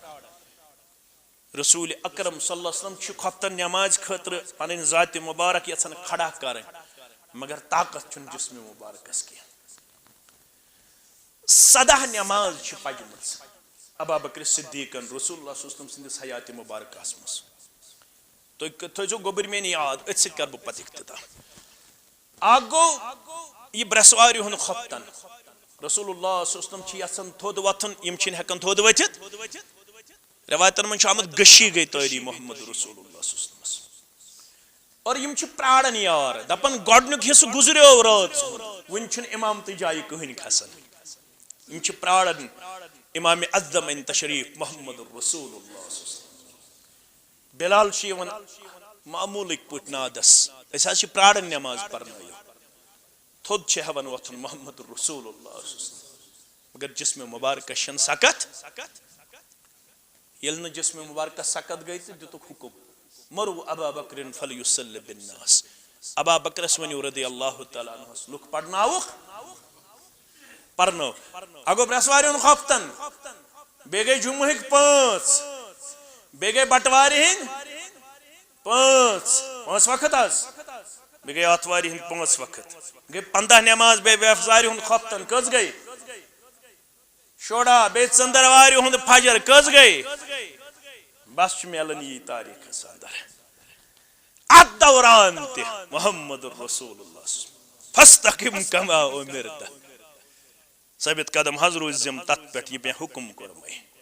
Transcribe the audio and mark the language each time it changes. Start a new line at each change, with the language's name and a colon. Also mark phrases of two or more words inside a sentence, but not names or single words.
Kashmiri: رسول اکرم
Arabic: صلی اللہ علیہ وسلم
Kashmiri: چھُ خۄفتن نٮ۪مازِ خٲطرٕ پنٕنۍ ذاتِ مبارک یژھان کھڑا کرٕنۍ مگر طاقت چھُنہٕ جسمِ مبارکس کینٛہہ 17 نٮ۪ماز چھِ پجمٕژ ابا بکر صدیقن رسول اللہ
Arabic: صلی اللہ علیہ وسلم
Kashmiri: سٕنٛدِس حیاتِ مبارکہس منٛز تُہۍ تھٲیزیو گوٚبٕرۍ میٲنۍ یاد أتھۍ سۭتۍ کرٕ بہٕ پتہٕ اختتام اکھ گوٚو یہِ برٛٮ۪سوارِ ہُنٛد خۄفتن رسول اللہ
Arabic: صلی اللہ علیہ وسلم
Kashmiri: چھِ یژھان تھوٚد وۄتھُن یِم چھِنہٕ ہٮ۪کان تھوٚد ؤتھِتھ روایتن منٛز چھُ آمُت گٔشی گٔے تٲری محمد رسول اللہ
Arabic: صلی اللہ علیہ وسلم
Kashmiri: اور یِم چھِ پراران یار دپان گۄڈنیُک حصہٕ گُزریو رٲژ وُنہِ چھُنہٕ امامتٕے جایہِ کٕہٕنۍ کھسان یِم چھِ پراران امام اعظم عین تشریف محمد رسول اللہ بلال چھُ یِوان معموٗلٕکۍ پٲٹھۍ نادس أسۍ حظ چھِ پراران نٮ۪ماز پرنٲیِو تھوٚد چھِ ہٮ۪وان وۄتھُن محمد رسول اللہ مگر جسمِ مبارکس چھنہٕ سکت ییٚلہِ نہٕ جسمِ مبارکس سکت گٔے تہٕ دِتُکھ حُکم مرو ابا بکرن
Arabic: فلیُصلی بالناس
Kashmiri: ابا بکرس ؤنِو رضی اللہ تعالیٰ عنہس لُکھ پرناوُکھ پرنو اکھ گوٚو برٛٮ۪سوارِ ہُنٛد خۄفتن بیٚیہِ گٔے جُمعہٕکۍ 5 بیٚیہِ گٔے بٹوارِ ہٕنٛدۍ 5 وقت حظ بیٚیہِ گٔے آتھوارِ ہٕنٛدۍ 5 وقت گٔے 15 نٮ۪ماز بیٚیہِ بٮ۪سوارِ ہُنٛد خۄفتن کٔژ گٔے شُراہ بیٚیہِ ژٔنٛدٕروارِ ہُنٛد فجر کٔژ گٔے بس چھُ میلان یی تاریٖخس انٛدر اتھ دوران تہِ محمد رسول اللہ
Arabic: فاستقم کما اُمرت
Kashmiri: ثٲبت قدم حظ روٗزِم تتھ پٮ۪ٹھ یہِ مےٚ حُکم کوٚرمَے